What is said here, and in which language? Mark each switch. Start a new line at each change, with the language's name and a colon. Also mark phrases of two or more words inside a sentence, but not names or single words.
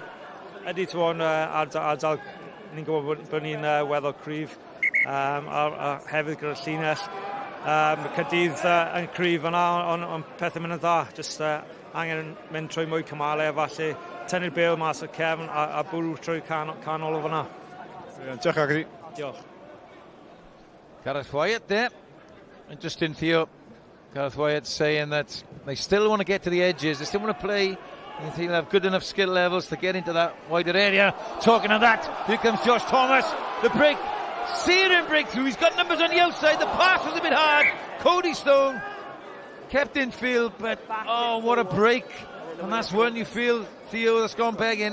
Welsh: Ydy, ti'n ardal, ni'n gwybod bod ni'n weddol cryf, a hefyd gyda'r llinell. Mae Cardiff yn cryf yna, ond pethau mynd yn dda, jyst angen mynd trwy mwy cymalau, a falle tynnu'r bel mas o cefn a bwrw trwy canol o fyna. Diolch ag i. Diolch.
English: Gareth Wyatt there. Interesting, Theo. Gareth Wyatt saying that they still want to get to the edges, they still want to play, and they'll have good enough skill levels to get into that wider area. Talking of that, here comes Josh Thomas, the break, searing breakthrough, he's got numbers on the outside, the pass was a bit hard, Cody Stone kept in field, but oh, what a break, and that's when you feel, Theo, that's gone begging.